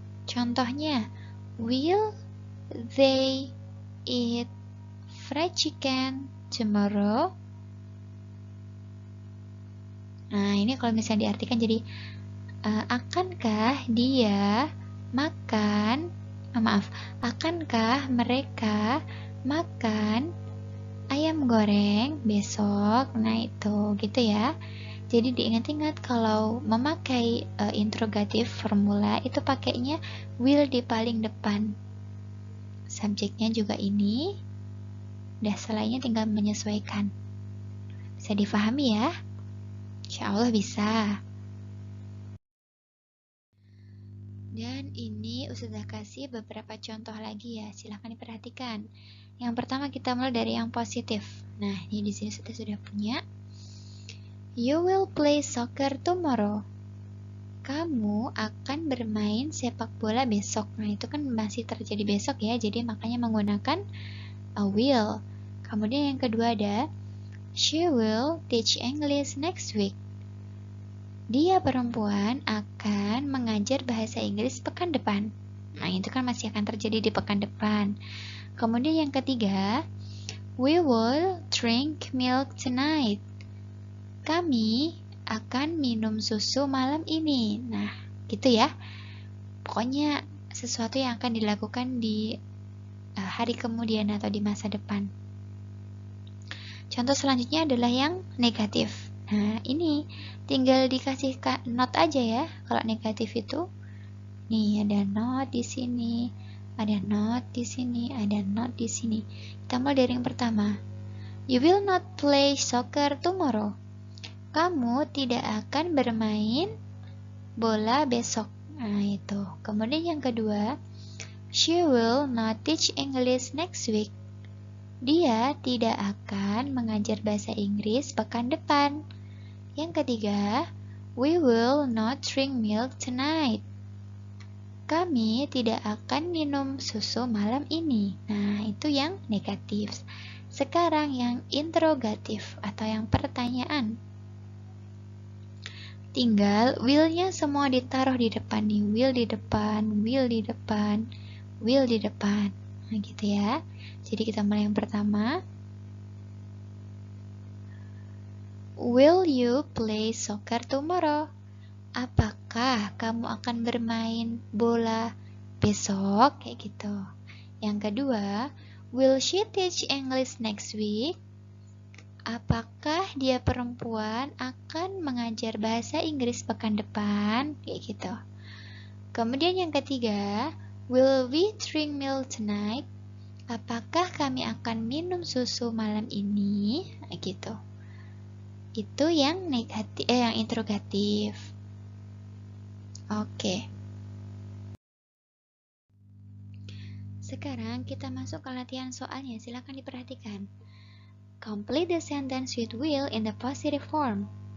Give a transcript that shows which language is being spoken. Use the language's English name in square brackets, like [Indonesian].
[Indonesian] Contohnya, [English] will they eat fried chicken tomorrow? [Indonesian] Nah, ini kalau misalnya diartikan jadi, akankah dia makan, akankah mereka makan ayam goreng besok? Nah, itu gitu ya. Jadi diingat-ingat kalau memakai interrogatif formula itu pakainya will di paling depan. Subjeknya juga ini. Udah, selainnya tinggal menyesuaikan. Bisa difahami ya? Insya Allah bisa. Dan ini Ustazah kasih beberapa contoh lagi ya, silahkan diperhatikan. Yang pertama kita mulai dari yang positif. Nah, ini di sini sudah punya. [English] You will play soccer tomorrow. [Indonesian] Kamu akan bermain sepak bola besok. Nah, itu kan masih terjadi besok ya, jadi makanya menggunakan a will. Kemudian yang kedua ada [English] she will teach English next week. [Indonesian] Dia perempuan akan mengajar bahasa Inggris pekan depan. Nah, itu kan masih akan terjadi di pekan depan. Kemudian yang ketiga, [English] we will drink milk tonight. [Indonesian] Kami akan minum susu malam ini. Nah, gitu ya. Pokoknya sesuatu yang akan dilakukan di hari kemudian atau di masa depan. Contoh selanjutnya adalah yang negatif. Nah, ini tinggal dikasih note aja ya. Kalau negatif itu, nih ada note di sini, ada note di sini, ada note di sini. Kita mulai dari yang pertama. [English] You will not play soccer tomorrow. [Indonesian] Kamu tidak akan bermain bola besok. Nah, itu. Kemudian yang kedua, [English] she will not teach English next week. [Indonesian] Dia tidak akan mengajar bahasa Inggris pekan depan. Yang ketiga, [English] we will not drink milk tonight. [Indonesian] Kami tidak akan minum susu malam ini. Nah, itu yang negatif. Sekarang yang interrogatif atau yang pertanyaan. Tinggal will-nya semua ditaruh di depan nih. Will di depan, will di depan, will di depan. Nah, gitu ya. Jadi kita mulai yang pertama. [English] Will you play soccer tomorrow? [Indonesian] Apakah kamu akan bermain bola besok? Kayak gitu. Yang kedua, [English] will she teach English next week? [Indonesian] Apakah dia perempuan akan mengajar bahasa Inggris pekan depan? Kayak gitu. Kemudian yang ketiga, [English] will we drink milk tonight? [Indonesian] Apakah kami akan minum susu malam ini? Nah, gitu. Itu yang negatif, yang interrogatif. Oke. Sekarang kita masuk ke latihan soalnya. Silakan diperhatikan. [English] Complete the sentence with will in the positive form.